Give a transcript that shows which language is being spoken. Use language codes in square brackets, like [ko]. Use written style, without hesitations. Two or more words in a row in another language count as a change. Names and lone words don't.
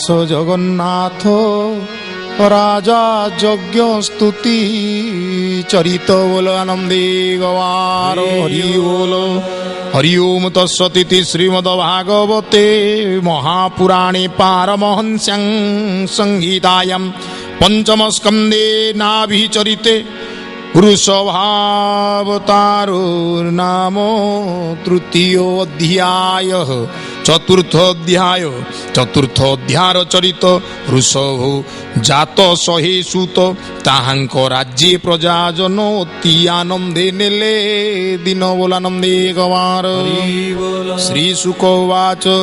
[or] ଜଗନ୍ନାଥ ରାଜା ଯଜ୍ଞ ସ୍ତୁତି ଚରିତ ବୋଲ ଆନନ୍ଦେ ଗବାର ହରି ବୋଲ ହରି [sa] ଓಂ ତତ୍ସତି ଶ୍ରୀମଦ ଭାଗବତେ ମହାପୁରାଣେ ପାରମହଂସ୍ୟାଂ ସଂହିତାୟାଂ ପଞ୍ଚମ ସ୍କନ୍ଧେ ନାଭିଚରିତେ वृषभावतारो नाम तृतीयो अध्याय [or] ଚତୁର୍ଥୋଧ୍ୟାୟ ଚରିତ ବୃଷଭ ଜାତ ଶହେ ସୁତ ତାହାଙ୍କ ରାଜ୍ୟେ ପ୍ରଜାଜନ ଅତି ଆନନ୍ଦେ ନେଲେ ଦିନ ବୋଲାନନ୍ଦେ ଗବାର [sa] श्री शुक उवाच